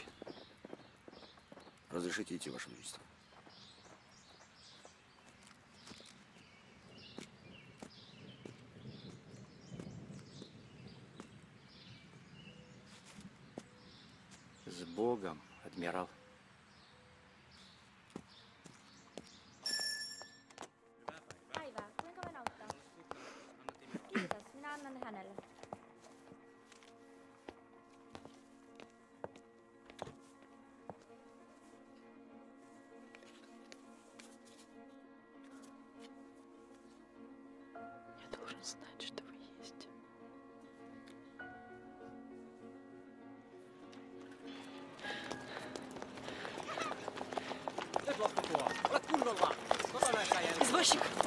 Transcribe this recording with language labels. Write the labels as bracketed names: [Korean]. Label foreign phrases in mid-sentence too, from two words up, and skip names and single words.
[Russian] Разрешите идти, Ваше Величество. С Богом, адмирал. [Finnish] Päivää, kuinka voin auttaa? Kiitos, minä annan ne hänelle. [Russian] Я должен знать, что вы есть. Извозчик!